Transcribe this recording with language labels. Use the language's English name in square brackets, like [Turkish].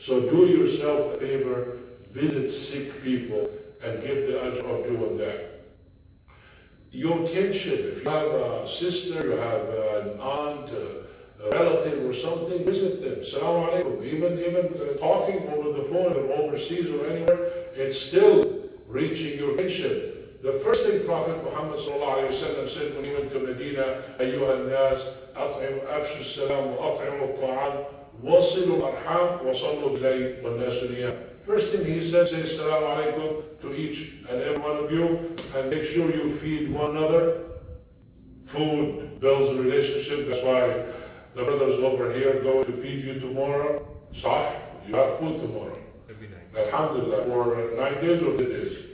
[English] So do yourself a favor, visit sick people, and get the ajr of doing that. Your kinship, if you have a sister, you have an aunt, a relative or something, visit them. Assalamu alaikum. Even talking over the phone or overseas or anywhere, it's still reaching your kinship. The first thing Prophet Muhammad said when he went to Medina, [Arabic] أيها الناس أطعموا أفشوا السلام وأطعموا الطعام وصلوا الأرحام وصلوا بالليل والناس نيام. [English] First thing he said, say Assalamu alaikum to each and every one of you, and make sure you feed one another. Food builds a relationship. That's why the brothers over here going to feed you tomorrow. Sah, you have food tomorrow. Alhamdulillah, for 9 days or 10 days.